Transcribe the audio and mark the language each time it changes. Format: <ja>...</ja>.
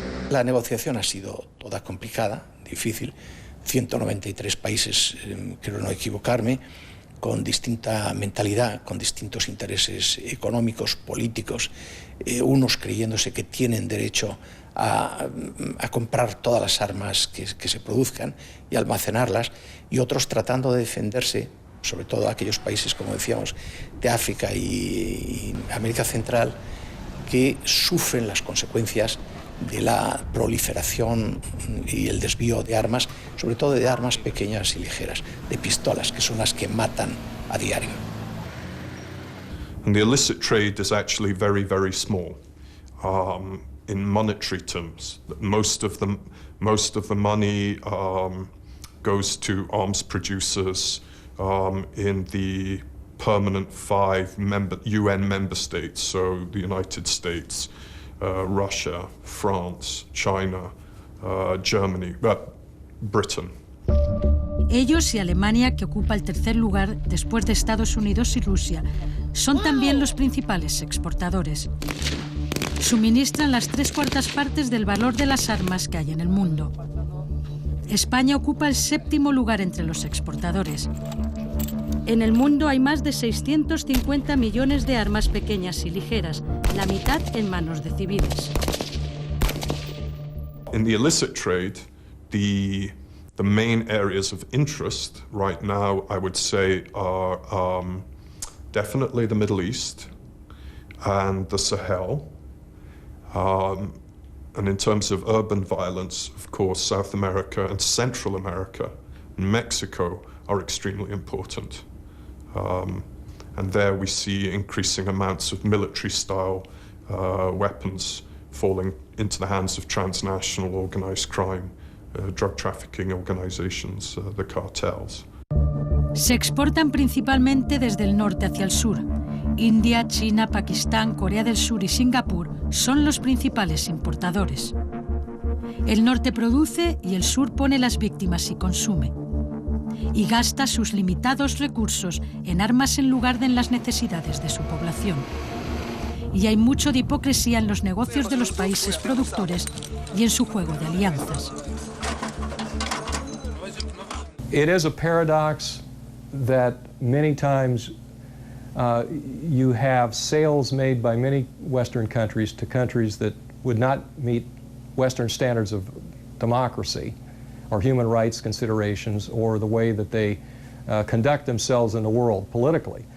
<es>La negociación ha sido toda complicada, difícil. 193 países, creo no equivocarme, con distinta mentalidad, con distintos intereses económicos, políticos, unos creyéndose que tienen derecho a comprar todas las armas que se produzcan y almacenarlas, y otros tratando de defenderse, sobre todo aquellos países, como decíamos, de África y América Central, que sufren las consecuencias de la proliferación y el desvío de armas, sobre todo de armas pequeñas y ligeras, de pistolas, que son las que matan a diario.</es> <en>And the illicit trade is actually very, very small in monetary terms. Most of the money goes to arms producers in the permanent 5 UN member states, so the United States, Russia, France, China, Germany, Britain.</en> <es>Ellos y Alemania, que ocupa el tercer lugar después de Estados Unidos y Rusia, son también los principales exportadores. Suministran las 3/4 partes del valor de las armas que hay en el mundo. España ocupa el 7º lugar entre los exportadores. En el mundo hay más de 650 millones de armas pequeñas y ligeras, la mitad en manos de civiles.</es> <en>In the illicit trade, the main areas of interest right now, I would say, are definitely the Middle East, and the Sahel. And in terms of urban violence, of course, South America and Central America and Mexico are extremely important. And there we see increasing amounts of military-style weapons falling into the hands of transnational organized crime, drug trafficking organizations, the cartels.</en> <es>Se exportan principalmente desde el norte hacia el sur. India, China, Pakistán, Corea del Sur y Singapur son los principales importadores. El norte produce y el sur pone las víctimas y consume. Y gasta sus limitados recursos en armas en lugar de en las necesidades de su población. Y hay mucho de hipocresía en los negocios de los países productores y en su juego de alianzas.</es> <en>It is a paradox that many times you have sales made by many Western countries to countries that would not meet Western standards of democracy or human rights considerations or the way that they conduct themselves in the world politically.</en>